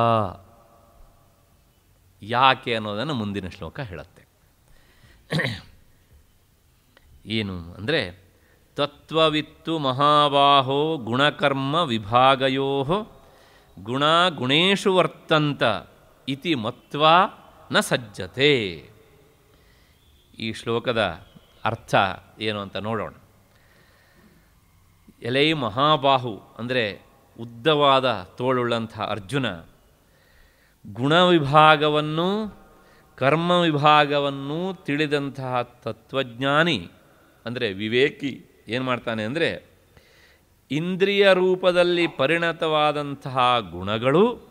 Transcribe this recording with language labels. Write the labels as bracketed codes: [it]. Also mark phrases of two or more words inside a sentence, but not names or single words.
[kn] ಯಾಕೆ ಅನ್ನೋದನ್ನು ಮುಂದಿನ ಶ್ಲೋಕ ಹೇಳುತ್ತೆ. ಏನು ಅಂದರೆ [sa] ತತ್ವವಿತ್ತು ಮಹಾಬಾಹೋ ಗುಣಕರ್ಮ ವಿಭಾಗಯೋ ಗುಣ ಗುಣೇಶು ವರ್ತಂತ ಇತಿ ಮತ್ವಾ ನ ಸಜ್ಜತೆ. [kn] ಈ ಶ್ಲೋಕದ ಅರ್ಥ ಏನು ಅಂತ ನೋಡೋಣ. ಎಲೈ ಮಹಾಬಾಹು ಅಂದರೆ ಉದ್ದವಾದ ತೋಳುಳ್ಳಂಥ ಅರ್ಜುನ ಗುಣವಿಭಾಗವನ್ನು ಕರ್ಮ ವಿಭಾಗವನ್ನು ತಿಳಿದಂತಹ ತತ್ವಜ್ಞಾನಿ ಅಂದರೆ ವಿವೇಕಿ ಏನು ಮಾಡ್ತಾನೆ ಅಂದರೆ ಇಂದ್ರಿಯ ರೂಪದಲ್ಲಿ ಪರಿಣತವಾದಂತಹ ಗುಣಗಳು